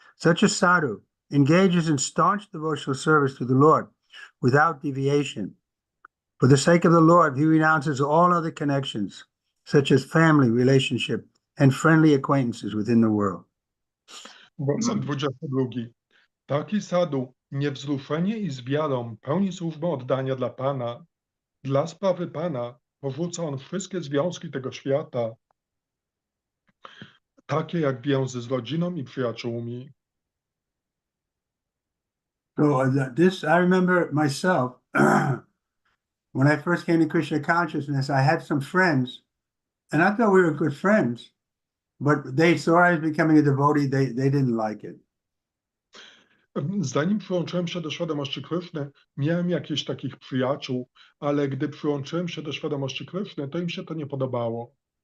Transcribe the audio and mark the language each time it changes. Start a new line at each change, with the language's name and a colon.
English: Such a sadhu engages in staunch devotional service to the Lord without deviation. For the sake of the Lord, he renounces all other connections, such as family, relationship, and friendly acquaintances within the world.
Polish: Werset 22. Taki sadhu niewzruszenie i z wiarą pełni służbę oddania dla Pana. Dla sprawy Pana porzuca on wszystkie związki tego świata, takie jak więzy z rodziną i przyjaciółmi.
English: So I remember myself, when I first came to Krishna consciousness, I had some friends, and I thought we were good friends, but they saw I was becoming a devotee, they didn't like it.
Polish: Zanim przyłączyłem się do świadomości Kryszny, miałem jakichś takich przyjaciół, ale gdy przyłączyłem się do świadomości Kryszny, to im się to nie podobało.